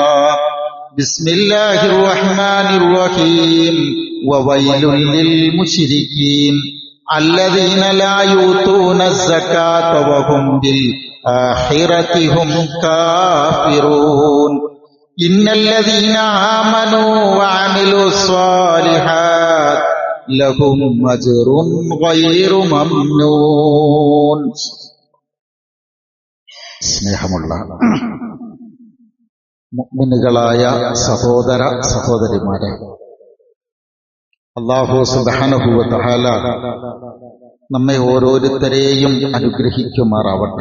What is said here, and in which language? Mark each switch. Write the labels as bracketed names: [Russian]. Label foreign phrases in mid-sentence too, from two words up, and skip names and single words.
[Arabic] بسم الله الرحمن الرحيم وويل للمشركين الذين لا يؤتون الزكاة وهم بالآخرة هم كافرون إن الذين آمنوا وعملوا الصالحات لهم أجر غير ممنون. [Malayalam] സ്നേഹമുള്ള മുഅ്മിനുകളായ സഹോദര സഹോദരിമാരെ, [Arabic] الله سبحانه وتعالى [Malayalam] നമ്മെ ഓരോരുത്തരെയും അനുഗ്രഹിക്കുമാറാവട്ടെ.